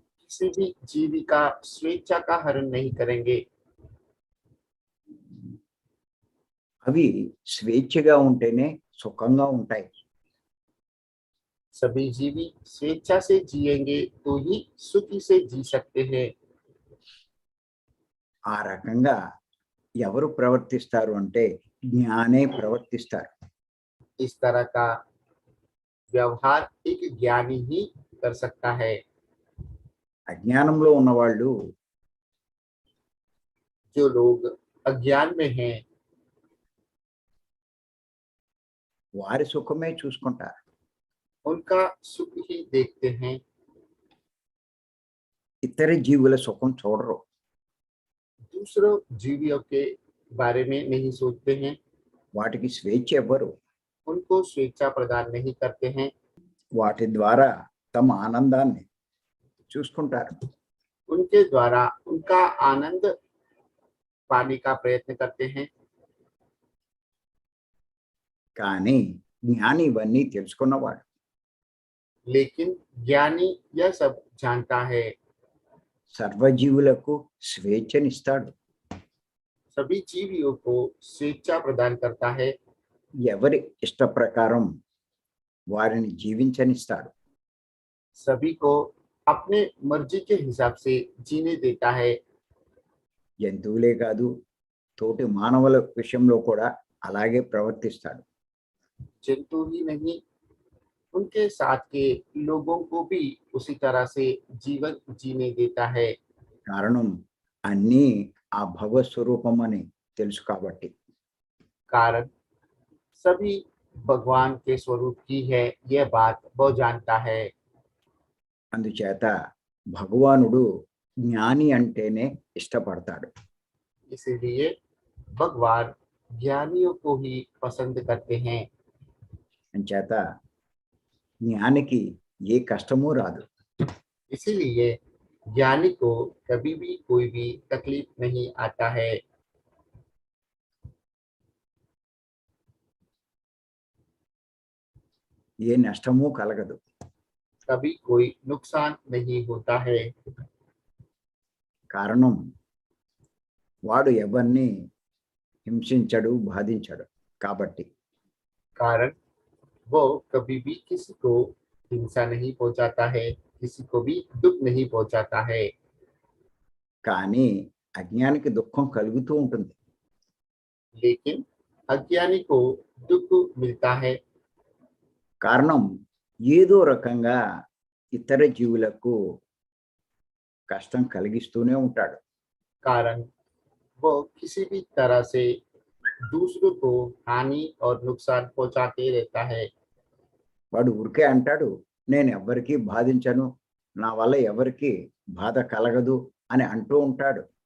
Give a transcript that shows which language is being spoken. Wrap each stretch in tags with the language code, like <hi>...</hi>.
<hi>किसी भी जीवी का स्वेच्छा का हरण नहीं करेंगे।</hi> <te>అవి స్వేచ్ఛగా ఉంటేనే సుఖంగా ఉంటాయి.</te> <hi>सभी जीवी स्वेच्छा से जिएंगे तो ही सुखी से जी सकते हैं।</hi> <te>ఆ రకంగా ఎవరు ప్రవర్తిస్తారు అంటే జ్ఞానే ప్రవర్తిస్తారు.</te> <hi>इस तरह का व्यवहार एक ज्ञानी ही कर सकता है।</hi> <te>అజ్ఞానంలో ఉన్నవాళ్ళు</te> <hi>जो लोग अज्ञान में हैं</hi> <te>వారి సుఖమే చూసుకుంటారు.</te> <hi>उनका सुख ही देखते हैं,</hi> <te>ఇతర జీవుల సుఖం చూడరు.</te> <hi>दूसरों जीवियों के बारे में नहीं सोचते हैं,</hi> <te>వాటికి స్వేచ్ఛ ఇవ్వరు.</te> <hi>उनको स्वेच्छा प्रदान नहीं करते हैं,</hi> <te>వాటి ద్వారా తమ ఆనందాన్ని చూసుకుంటారు.</te> <hi>उनके द्वारा उनका आनंद पाने का प्रयत्न करते हैं।</hi> <te>కానీ జ్ఞాని ఇవన్నీ తెలుసుకున్నవాడు.</te> <hi>लेकिन ज्ञानी यह सब जानता है।</hi> <te>సర్వజీవులకు స్వేచ్ఛనిస్తాడు.</te> <hi>सभी जीवियों को स्वेच्छा प्रदान करता है,</hi> <te>ఎవరి ఇష్ట ప్రకారం వారిని జీవించనిస్తాడు.</te> <hi>सभी को अपने मर्जी के हिसाब से जीने देता है।</hi> <te>జంతువులే కాదు, తోటి మానవుల విషయంలో కూడా అలాగే ప్రవర్తిస్తాడు.</te> <hi>जंतु ही नहीं, उनके साथ के लोगों को भी उसी तरह से जीवन जीने देता है।</hi> <te>కారణం అన్నీ ఆ భగవత్ స్వరూపం అని తెలుసు కాబట్టి.</te> <hi>कारण सभी भगवान के स्वरूप की है, यह बात वह जानता है।</hi> <te>అందుచేత భగవానుడు జ్ఞాని అంటేనే ఇష్టపడతాడు.</te> <hi>इसीलिए भगवान ज्ञानियों को ही पसंद करते हैं।</hi> <te>అంచేత జ్ఞానికి ఏ కష్టమూ రాదు.</te> <hi>इसीलिए ज्ञानी को कभी भी कोई भी तकलीफ नहीं आता है।</hi> <te>ఏ నష్టమూ కలగదు.</te> <hi>कभी कोई नुकसान नहीं होता है।</hi> <te>కారణం వాడు ఎవరిని హింసించడు, బాధించడు కాబట్టి.</te> <hi>कारण वो कभी भी किसी को हिंसा नहीं पहुंचाता है, किसी को भी दुख नहीं पहुंचाता है।</hi> <te>కానీ అజ్ఞానికి దుఃఖం కలుగుతూ ఉంటుంది.</te> <hi>लेकिन अज्ञानी को दुख मिलता है।</hi> <te>కారణం ఏదో రకంగా ఇతర జీవులకు కష్టం కలిగిస్తూనే ఉంటాడు.</te> <hi>कारण वो किसी भी तरह से दूसरों को हानि और नुकसान पहुंचाते रहता है।</hi> <te>వాడు ఊరికే అంటాడు, నేను ఎవ్వరికీ బాధించను, నా వల్ల ఎవరికీ బాధ కలగదు అని అంటూ ఉంటాడు.</te>